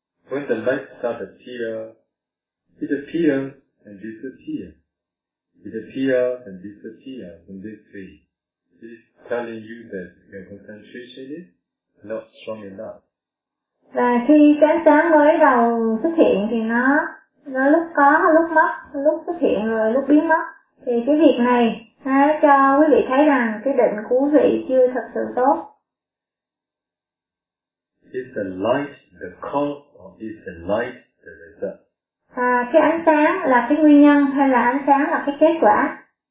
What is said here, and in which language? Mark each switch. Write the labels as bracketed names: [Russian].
[English] When the light starts to appear, it appears and disappears. It appears and disappears in this way. It is telling you that your concentration is not strong enough. [Vietnamese] Và khi ánh sáng mới đầu xuất hiện thì nó lúc có, lúc mất, lúc xuất hiện rồi lúc biến mất. Thì cái việc này nó cho quý vị thấy rằng cái định của quý vị chưa thật sự tốt. [English] Is the light the cause or is the light the result? [Vietnamese] Cái ánh sáng là cái nguyên nhân hay là ánh sáng là cái kết quả?